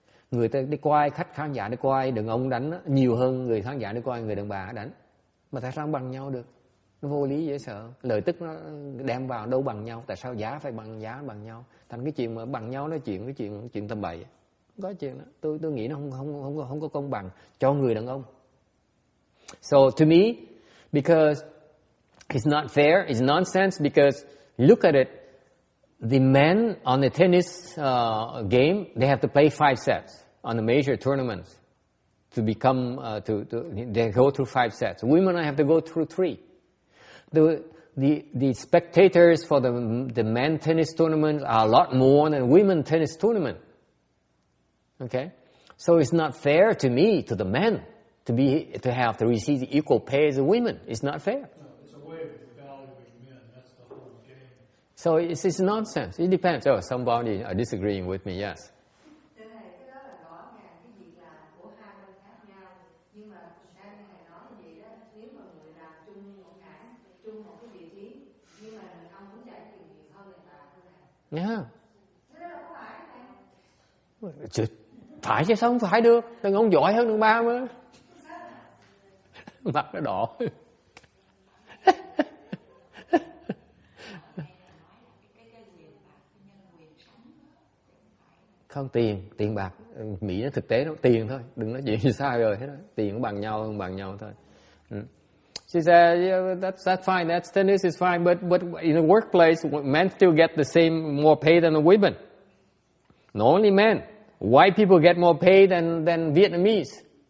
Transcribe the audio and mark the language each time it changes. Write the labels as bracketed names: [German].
[Vietnamese] Người ta đi coi, khách khán giả đi coi, đàn ông đánh á, nhiều hơn người khán giả đi coi người đàn bà đánh. Mà tại sao bằng nhau được? Nó vô lý dễ sợ. Lợi tức nó đem vào đâu bằng nhau. Tại sao giá phải bằng giá bằng nhau? Thành cái chuyện mà bằng nhau nói chuyện tầm bậy. Không có chuyện đó. Tôi nghĩ nó không có công bằng cho người đàn ông. [English] So to me, because it's not fair, it's nonsense, because look at it, the men on the tennis game, they have to play 5 sets on the major tournaments to become, they go through 5 sets. Women have to go through 3. The spectators for the men tennis tournaments are a lot more than women tennis tournament. Okay? So it's not fair to me, to the men, to have to receive the equal pay as the women. It's not fair. It's a way of evaluating men. That's the whole game. So it's nonsense. It depends. Oh, somebody are disagreeing with me. Yes. [Vietnamese] Cái đó là rõ ràng cái việc làm của hai bên khác nhau. Nhưng mà theo như thầy nói vậy đó, nếu mà người làm chung một hãng, chung một cái vị trí, nhưng mà ông cũng trả tiền nhiều hơn người ta thôi này. [English] Yeah. [Vietnamese] Thế đó là có phải này? Phải chứ sao không phải được? Đàn ông giỏi hơn đàn bà mà. Mặt nó đỏ. Không, tiền bạc, Mỹ nó thực tế nó tiền thôi, đừng nói chuyện sai rồi hết đó. Tiền cũng bằng nhau, không bằng nhau thôi. [English] She said, yeah, that's fine, that's tennis is fine, but in the workplace, men still get the same, more pay than the women. Not only men, white people get more pay than Vietnamese.